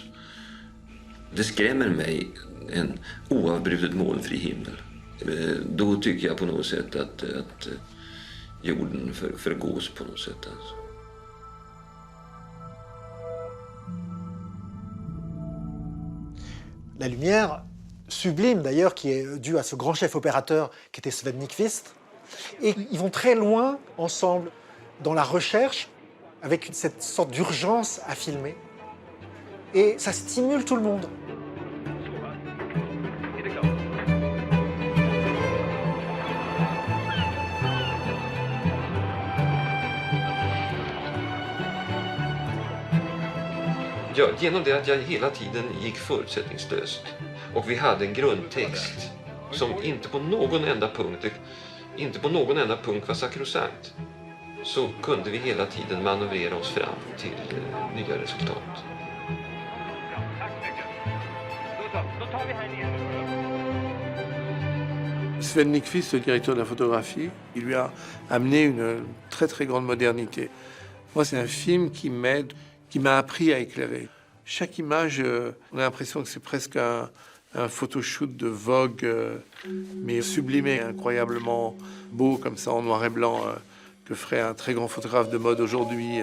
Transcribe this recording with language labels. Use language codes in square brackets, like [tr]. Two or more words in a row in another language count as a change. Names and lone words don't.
[sv] Det skrämmer mig en oavbrutet molnfri himmel. Då tycker jag på något sätt att jorden förgås på något sätt. Alltså. [fr] La lumière sublime d'ailleurs, qui est due à ce grand chef opérateur qui était Sven Nykvist. Et ils vont très loin ensemble dans la recherche, avec cette sorte d'urgence à filmer. Et ça stimule tout le monde. [sv] Ja, genom det att jag hela tiden gick förutsättningslöst och vi hade en grundtext som inte på någon enda punkt var sakrosankt, så kunde vi hela tiden manövrera oss fram till nya resultat. [fr] Sven Nykvist, le directeur de la photographie, il lui a amené une très très grande modernité. Moi, c'est un film qui m'a appris à éclairer. Chaque image, on a l'impression que c'est presque un photoshoot de Vogue, mais sublimé, incroyablement beau, comme ça, en noir et blanc, que ferait un très grand photographe de mode aujourd'hui.